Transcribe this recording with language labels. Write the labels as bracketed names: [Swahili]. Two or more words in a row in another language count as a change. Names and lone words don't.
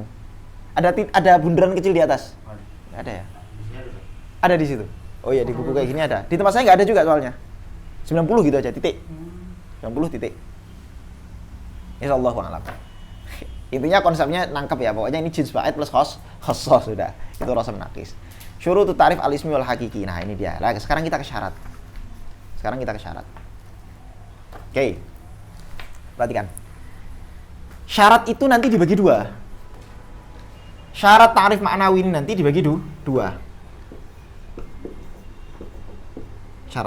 [Indonesian] Ada bundaran kecil di atas? Gak ada ya? Ada di situ? Oh iya, di buku kayak gini ada. Di tempat saya gak ada juga soalnya. 90 gitu aja, titik. 90 titik. [Arabic] إن شاء الله أعلم. [Indonesian] Intinya konsepnya nangkep ya, pokoknya ini [Arabic] جنس بعيد [Indonesian] plus khosoh sudah. Itu rasa menakis. [Arabic] شروط تعريف الاسم والحقيقي. [Indonesian] Nah, ini dia. Nah, sekarang kita ke syarat. Oke. Perhatikan. Syarat itu nanti dibagi dua. Syarat [Arabic] تعريف معنوي [Indonesian] ini nanti dibagi dua. Syarat.